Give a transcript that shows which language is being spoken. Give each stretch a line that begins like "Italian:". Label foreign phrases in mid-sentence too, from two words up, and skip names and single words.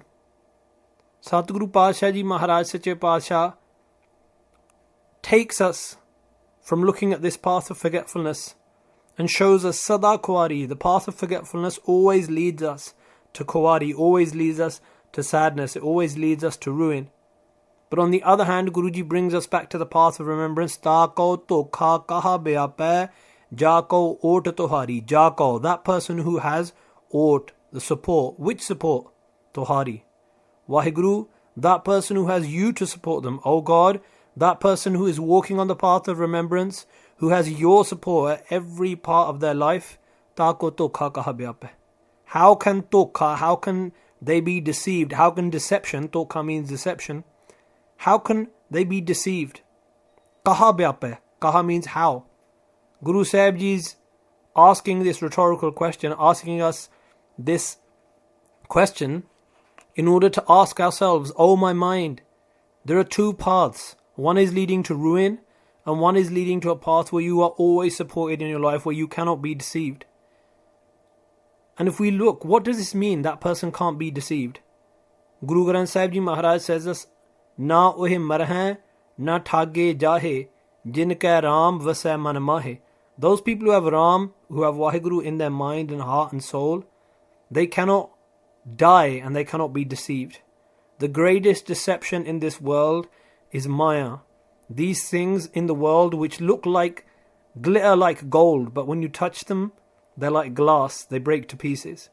English: Satguru Padshah Ji Maharaj Sache Padshah takes us from looking at this path of forgetfulness and shows us Sada Kuwari. The path of forgetfulness always leads us to Kuwari, always leads us to sadness, it always leads us to ruin. But on the other hand, Guruji brings us back to the path of remembrance.
Punjabi: Ta ko dhokha kaha beapੈ ja ko ot tohari. Ja ko,
English: that person who has ot, the support. Which support? Tohari. Vaheguru, that person who has you to support them. Oh God, that person who is walking on the path of remembrance, who has your support at every part of their life.
Punjabi: Ta ko dhokha kaha beapੈ.
English: How can dhokha, how can they be deceived? How can deception, dhokha means deception, how can they be deceived?
Punjabi: Kaha byapੈ,
English: kaha means how. Guru Sahib Ji is asking this rhetorical question, asking us this question in order to ask ourselves, oh my mind, there are two paths. One is leading to ruin and one is leading to a path where you are always supported in your life, where you cannot be deceived. And if we look, what does this mean, that person can't be deceived? Guru Granth Sahib Ji Maharaj says us,
Punjabi: Na ohe marhain, na thage jahe, jin ka Ram vasai man mahe.
English: Those people who have Ram, who have Vaheguru in their mind and heart and soul, they cannot die and they cannot be deceived. The greatest deception in this world is Maya. These things in the world which look like glitter like gold, but when you touch them, they're like glass, they break to pieces.